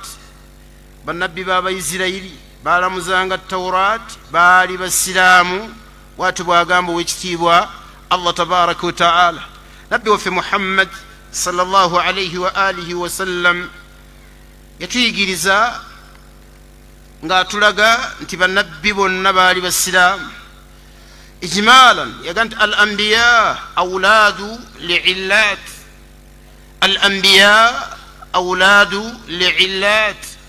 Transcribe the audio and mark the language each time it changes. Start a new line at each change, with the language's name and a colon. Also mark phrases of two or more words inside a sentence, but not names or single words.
Ganda: bannabbi b'abayisirayiri balamuzanga tawrat, baali basiraamu. watu bwagamba owekitiibwa
Arabic: الله تبارك وتعالى.
Ganda: nabbi waffe muhammad
Arabic: صلى الله عليه وعلى آله وسلم
Ganda: yatuyigiriza ng'atulaga nti bannabbi bonna baali basiraamu.
Arabic: إجمالا
Ganda: yaga nti
Arabic: الأنبياء أولاد علات، الأنبياء أولاد علات.